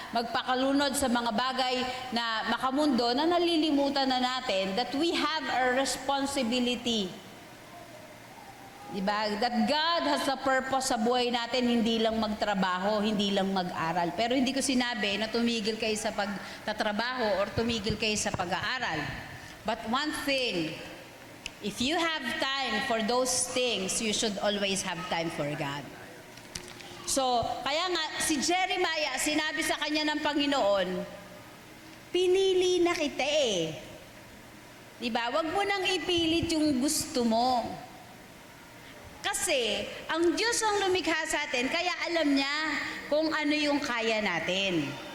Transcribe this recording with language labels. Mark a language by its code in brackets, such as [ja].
[tl] Magpakalunod sa mga bagay na makamundo na nalilimutan na natin [en] that we have a responsibility. [tl] Di ba? [en] That God has a purpose [tl] sa buhay natin, hindi lang magtrabaho, hindi lang mag-aral. Pero hindi ko sinabi na tumigil kayo sa pagtatrabaho or tumigil kayo sa pag-aaral. [en] But one thing, if you have time for those things, you should always have time for God. [tl] So, kaya nga, si Jeremiah, sinabi sa kanya ng Panginoon, pinili na kita eh. Diba? Huwag mo nang ipilit yung gusto mo. Kasi, ang Diyos ang lumikha sa atin, kaya alam niya kung ano yung kaya natin.